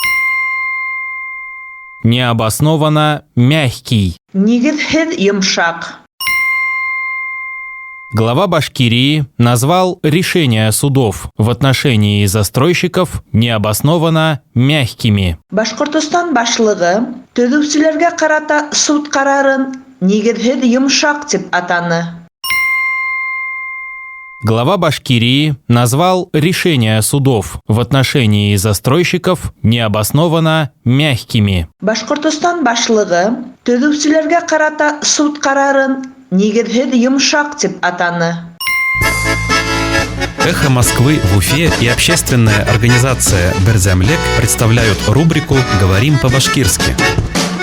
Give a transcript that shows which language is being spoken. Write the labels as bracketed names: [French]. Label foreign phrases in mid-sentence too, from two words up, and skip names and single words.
[Russian] Необоснованно мягкий. [Bashkir] Нигезһеҙ йомшак. [Russian] Глава Башкирии назвал решения судов в отношении застройщиков необоснованно мягкими. [Bashkir] Башҡортостан башлығы төҙөүселәргә ҡарата суд ҡарарын нигеҙһеҙ йомшак тип атаны. [Russian] Глава Башкирии назвал решения судов в отношении застройщиков необоснованно мягкими. [Bashkir] Башҡортостан башлығы төҙөүселәргә ҡарата суд ҡарарын нигеҙһеҙ йомшак тип атаны. [Russian] «Эхо Москвы» в Уфе и общественная организация «Берзямлек» представляют рубрику «Говорим по-башкирски».